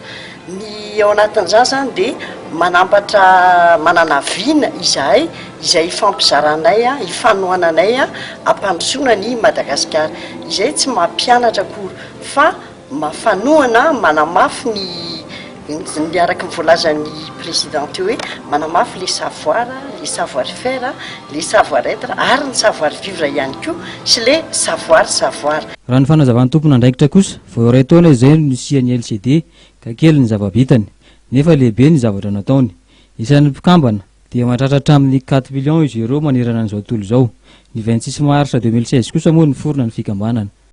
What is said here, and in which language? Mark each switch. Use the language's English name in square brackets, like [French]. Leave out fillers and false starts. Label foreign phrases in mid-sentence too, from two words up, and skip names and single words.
[Malagasy] Ny ao anatin'izany zany dia manambatra manana viana izahay izay ifampizaranay ifanohananay hampandrosoana ny Madagasikara. Izay tsy mampianatra akory fa mafanohana manamafy ny araka ny voalazan'ny présidente hoe manamafy [French] les savoir faire, les savoir être [Malagasy] ary ny [French] savoir vivre [Malagasy] ihany koa sy [French] le savoir. [Malagasy] Raha ny fanazavan'ny tompony andraikitra kosa vao iray taona izay no nisian'ny LCD ka kely ny zava-bitany nefa lehibe ny zavatra nataony. Isan'ny mpikambana dia mahatratra amin'ny 4 millions izy ireo manerana an'izao tontolo izao. Ny 26 Marsa 2016 kosa moa ny forona ny fikambanana.